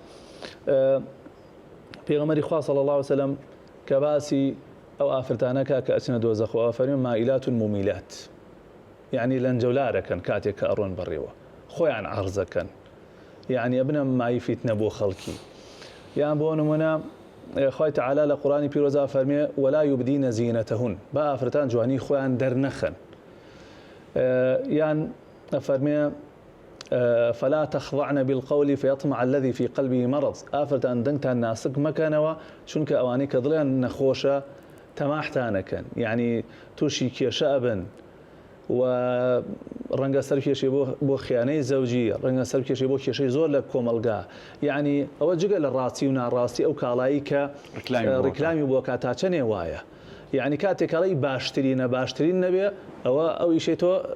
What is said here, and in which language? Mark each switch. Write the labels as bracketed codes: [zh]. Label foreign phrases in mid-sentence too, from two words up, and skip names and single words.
[ckb] پێغەمبەری خوا [ar] صلی الله علیه و سلم [ckb] کە باسی ئەو ئافرەتانەکە کە ئەچنە دۆزەخەوە فەرمێ [ar] مائیلات مومیلات [ckb] یعنی لەنجەولارەکەن کاتێک کە ئەڕۆن بەڕێوە خۆیان عەرزەکەن یعنی ئەبنە مای فیتنە بۆ خەڵکی یان بۆ نمونە خوای تعالی لە قورآنی پیرۆزا فەرمێ [ar] ولا یبدین زینەتەهن [ckb] با ئافرەتان جوانی خۆیان دەرنەخەن یان فەرمێ [ar] فلا تخضعن بالقول فيطمع الذي في قلبه مرض [ckb] ئافرەتان دەنگتان ناسک مەکەنەوە چونکە ئەوانەی کە دڵیان نەخۆشە تەماحتانەکەن یعنی تووشی کێشە ئەبن و ڕەنگە سەر کێشەی بۆ خیانەی زەوجی ڕەنگە سەر کێشەی بۆ کێشەی زۆر لە کۆمەلگا یعنی ئەوە جگە لە ڕاستی و ناڕاستی ئەو کاڵایی کە ڕیکلامی بۆ کاتا چەنێ وایە یعنی کاتێکڵی باشترین نەبێ ئەوە ئەو ئیشەی تۆ